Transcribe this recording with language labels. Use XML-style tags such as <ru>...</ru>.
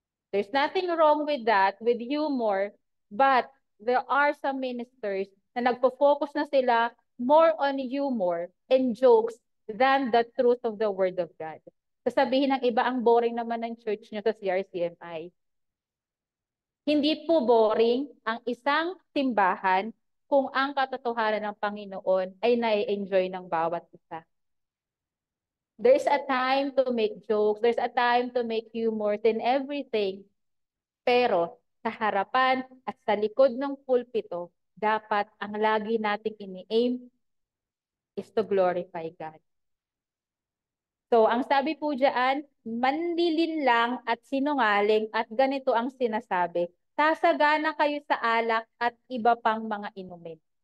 <en>There's nothing wrong with that, with humor, but there are some ministers</en> <tl>na nagpo-focus na sila</tl> <en>more on humor and jokes than the truth of the Word of God.</en> <tl>Sasabihin ng iba, ang boring naman ng church nyo sa CRCMI. Hindi po boring ang isang simbahan kung ang katotohanan ng Panginoon ay nai-enjoy ng bawat isa.</tl> <en>There's a time to make jokes, there's a time to make humor and everything.</en> <tl>Pero sa harapan at sa likod ng pulpito, dapat ang lagi nating ini-aim</tl> <en>is to glorify God.</en> <tl>So, ang sabi po dyan, manlilinlang at sinungaling at ganito ang sinasabi, sasagana kayo sa alak at iba pang mga inumin.</tl>